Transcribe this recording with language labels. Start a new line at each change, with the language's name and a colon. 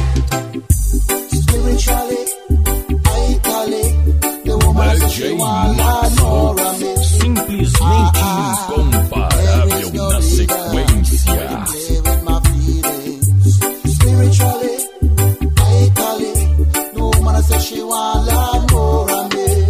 English: Spiritually, mentally, the woman says she want more of me.
Portuguese: Simplesmente incomparável na sequência.
English: Play with my feelings. Spiritually, mentally, the woman says she want more of me.